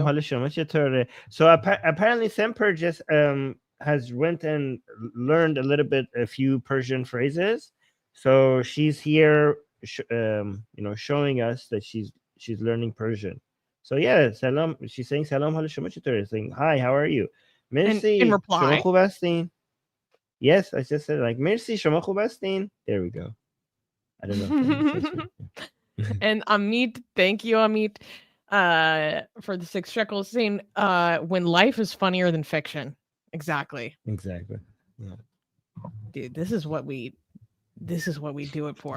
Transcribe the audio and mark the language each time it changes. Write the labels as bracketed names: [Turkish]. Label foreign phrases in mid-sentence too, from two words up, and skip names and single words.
[English] are you? So apparently Semper just has went and learned a few Persian phrases. So she's here, showing us that she's learning Persian. So yeah, salam. She's saying salam [Persian] حال شما چطوره? [English] Saying hi, how are you? Merci. In reply. [Persian] شما خوب هستین? [English] Yes, I just said like merci. [Persian] شما خوب هستین? [English] There we go. I don't know. And Amit, thank you, Amit, for the 6 shekels, saying when life is funnier than fiction. Exactly. Exactly. Yeah. Dude, this is what we do it for.